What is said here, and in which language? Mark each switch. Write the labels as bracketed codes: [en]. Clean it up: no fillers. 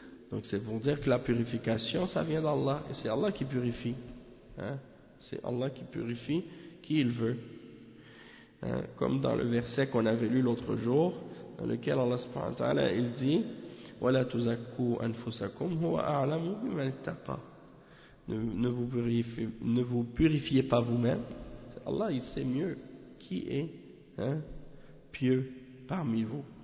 [fr] Donc c'est pour dire que la purification, ça vient d'Allah. Et c'est Allah qui purifie. Hein? C'est Allah qui purifie qui il veut. Hein? Comme dans le verset qu'on avait lu l'autre jour, dans lequel Allah subhanahu wa ta'ala, il dit [ar] ولا تزكوا أنفسكم هو أعلم بمن اتقى. [fr] Ne vous purifiez pas vous-même. Allah, il sait mieux qui est pieux parmi vous.